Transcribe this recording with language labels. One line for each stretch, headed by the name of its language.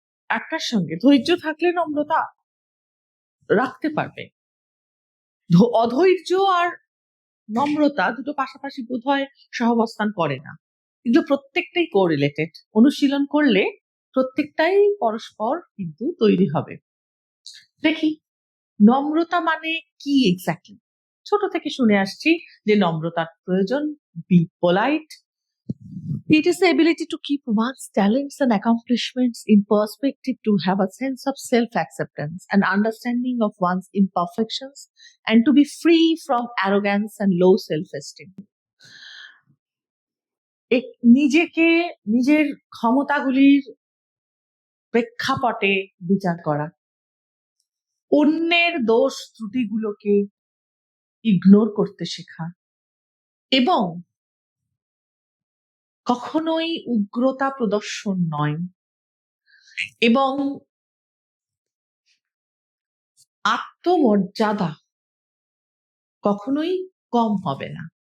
Bangla: একটার সঙ্গে ধৈর্য থাকলে নম্রতা রাখতে পারবে, অধৈর্য আর নম্রতা দুটো পাশাপাশি বোধহয় সহাবস্থান করে না, কিন্তু প্রত্যেকটাই কো-রিলেটেড। অনুশীলন করলে প্রত্যেকটাই পরস্পর কিন্তু তৈরি হবে। দেখি নম্রতা মানে কি এক্স্যাক্টলি। ছোট থেকে শুনে আসছি যে নম্রতার প্রয়োজন,
English: Be polite. It is the ability to keep one's talents and accomplishments in perspective, to have a sense of self-acceptance and understanding of one's imperfections, and to be free from arrogance and low self-esteem.
Bangla: নিজেকে নিজের ক্ষমতাগুলির প্রেক্ষাপটে বিচার করা, অন্যের দোষ ত্রুটিগুলোকে ignore করতে শেখা, এবং কখনোই উগ্রতা প্রদর্শন নয়, এবং আত্মমর্যাদা কখনোই কম হবে না।